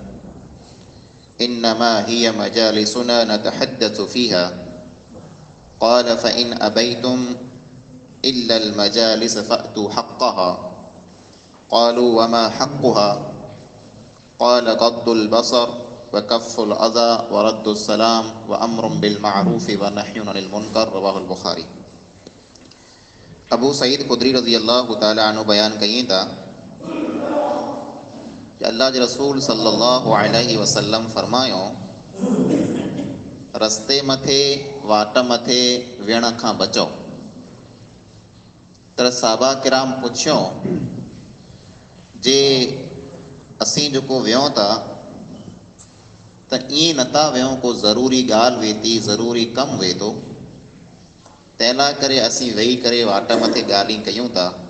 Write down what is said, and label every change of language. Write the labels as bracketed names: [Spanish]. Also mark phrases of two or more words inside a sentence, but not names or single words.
[Arabic] إنما هي مجالسنا نتحدث فيها قال فإن أبيتم إلا المجالس فأتوا حقها قالوا وما حقها قال غض البصر وكف الأذى ورد السلام وأمر بالمعروف ونهي عن المنكر رواه البخاري. [Sindhi] अबू सईद खुदरी [Arabic] رضي الله تعالى عنه [Sindhi] बयान कहीं था कि अल्लाह जे रसूल [Arabic] صلى الله عليه وسلم [Sindhi] फरमायो रस्ते मथे वाट मथे वेण खां बचो। तर साहबा किराम पुछियो जे असीं जेको वियूं था त ईअं नथा वियूं को ज़रूरी ॻाल्हि वे थी ज़रूरी कमु वे थो तंहिं करे असीं वेही करे वाट मथे ॻाल्हियूं कयूं था।